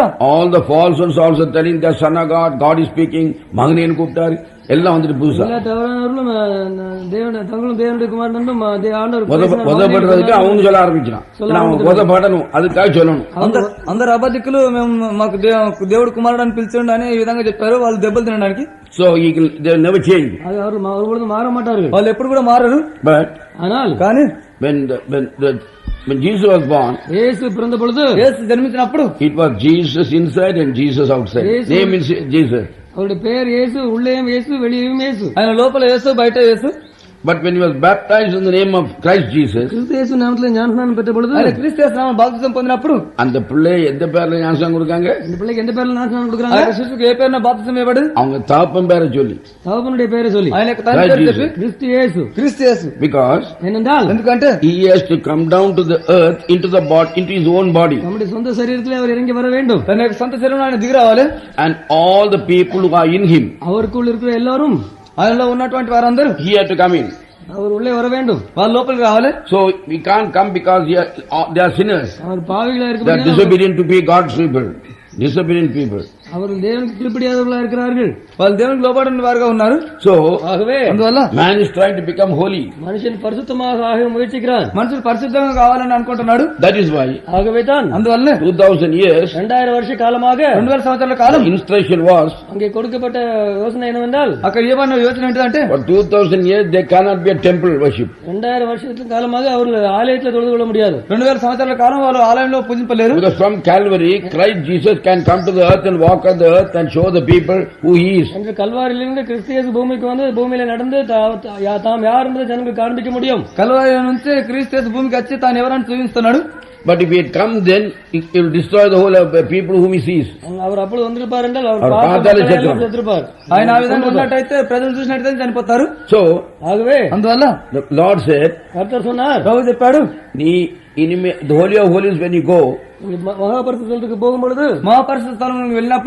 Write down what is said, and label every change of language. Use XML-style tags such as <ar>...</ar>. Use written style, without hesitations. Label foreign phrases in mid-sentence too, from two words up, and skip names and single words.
<en>all the false ones also telling the son of God, God is speaking,</en> <ta>மகனேன்னு கூப்பிட்டாரு, எல்லாம் வந்துட்டு புதுசா எல்லா தவறானவர்களும் தங்களும் தேவனுடைய குமாரனும் ஆண்டவர் உதப்படுறதுக்கு அவங்க சொல்ல ஆரம்பிச்சான். உதப்படணும், அதுக்காக சொல்லணும்.</ta> <te>అందరు అబద్ధికులు మేము మాకు దేవుడు కుమారుడు అని పిలిచిండు అని ఈ విధంగా చెప్పారు. వాళ్ళు దెబ్బలు తినడానికి.</te> <en>So they will never change.</en> <ta>அது அவர்கள் மாற மாட்டார்கள்.</ta> <te>వాళ్ళు ఎప్పుడు కూడా మారరు.</te> <en>But</en> <ta>ஆனால்</ta> <te>కానీ</te> <en>when Jesus was born,</en> <ta>இயேசு பிறந்த பொழுது,</ta> <te>యేసు జన్మించినప్పుడు</te> <en>it was Jesus inside and Jesus outside. Name is Jesus.</en> <ta>அவருடைய பெயர் இயேசு, உள்ளேயும் இயேசு, வெளியேயும் இயேசு.</ta> <te>ఆయన లోపల యేసు బయట యేసు.</te> <en>But when he was baptized in the name of Christ Jesus,</en> <ta>கிறிஸ்து இயேசு நாமத்திலே ஞானஸ்நானம் பெற்ற பொழுது,</ta> <te>ఆయన క్రీస్తు యేసు నామమున బాప్తిసం పొందినప్పుడు</te> <ta>அந்த பிள்ளை எந்த பேர்ல ஞானஸ்நானம் கொடுக்காங்க? இந்த பிள்ளைக்கு எந்த பேர்ல ஞானஸ்நானம்</ta> <te>ఆ</te> <ta>கொடுக்கறாங்க?</ta> <te>యొక్క శిశువుకి ఏ పేరున బాప్తిసం ఇవ్వబడింది?</te> <ta>அவங்க தகப்பன் பேரை சொல்லி, தகப்பனுடைய பெயரை சொல்லி,</ta> <te>ఆయన యొక్క తండ్రి పేరు చెప్పి</te> <ta>கிறிஸ்து இயேசு.</ta> <te>క్రీస్తు యేసు.</te> <en>because</en> <ta>ஏனென்றால்</ta> <te>ఎందుకంటే</te> <en>he has to come down to the earth into the body, into his own body,</en> <ta>நம்முடைய சொந்த சரீரத்திலே அவர் இறங்கி வர வேண்டும்.</ta> <te>తన యొక్క సొంత శరీరంలో ఆయన దిగి రావాలి.</te> <en>and all the people who are in him,</en> <ta>அவருக்குள் இருக்கிற எல்லாரும்,</ta> <te>ఆయనలో ఉన్నటువంటి వారందరూ</te> <en>he had to come in.</en> <ta>அவர் உள்ளே வர வேண்டும்.</ta> <te>వాళ్ళ లోపలికి రావాలి.</te> <en>So we can't come because they are sinners.</en> <ta>அவர் பாவிகளா</ta> <en>They are</en> <ta>இருக்கிறார்கள்.</ta> <en>disobedient to be God's people. Disobedient people.</en> <ta>அவர்கள் தேவனுக்கு கீழ்ப்படியாதவர்களா இருக்கிறார்கள்.</ta> <te>వాళ్ళు దేవునికి లోబడిన వారుగా ఉన్నారు.</te> <en>So</en> <ta>ஆகவே</ta> <te>అందువల్ల</te> <en>man is trying to become holy.</en> <ta>மனுஷன் பரிசுத்தமாக ஆக முயற்சிக்கிறான்.</ta> <te>మనుషులు పరిశుద్ధంగా కావాలని అనుకుంటున్నాడు.</te> <en>That is why</en> <ta>ஆகவே தான்</ta> <te>అందువల్ల</te> <en>2000 years</en> <ta>2000 வருஷ காலமாக</ta> <te>2000 సంవత్సరాల కాలం</te> <en>instruction was,</en> <ta>அங்கே கொடுக்கப்பட்ட யோசனை என்னவென்றால்,</ta> <te>అక్కడ ఏమన్నా యోచన ఏంటంటే</te> <en>for 2000 years there cannot be a temple worship.</en> <ta>2000 வருஷத்துக்கு காலமாக அவர்கள் ஆலயத்தில் தொழுது கொள்ள முடியாது.</ta> <te>2000 సంవత్సరాల కాలం వాళ్ళు ఆలయంలో పూజింపలేరు.</te> <en>Because from Calvary, Christ Jesus can come to the earth and walk walk on the earth and show the people who he is.</en> <ta>என்று கல்வாரியிலிருந்து கிறிஸ்து பூமிக்கு வந்து பூமியில நடந்து தாம் யார் என்பதை ஜனங்களுக்கு காண்பிக்க முடியும்.</ta> <te>కల్వారి నుంచి క్రీస్తు భూమికి వచ్చి తాను ఎవరని చూపిస్తున్నాడు.</te> <en>But if he had come, then he will destroy the whole of people whom he sees.</en> <ta>அவர் அப்பொழுது வந்திருப்பார் என்றால் அவர் பார்த்தாலே செத்துருப்பார்.</ta> <te>ఆయన ఆ విధంగా ఉన్నట్టయితే ప్రజలు చూసినట్టయితే చనిపోతారు.</te> <en>So</en> <ta>ஆகவே</ta> <te>అందువల్ల</te> <en>the Lord said,</en> <ta>கர்த்தர் சொன்னார்,</ta> <te>ప్రభు చెప్పాడు,</te> <en>the holy of holies when you go,</en> <ta>மகாபரிசுத்த ஸ்தலத்துக்கு போகும்பொழுது</ta> <te>మహాపరిశుద్ధ స్థలం వెళ్ళినప్పుడు</te>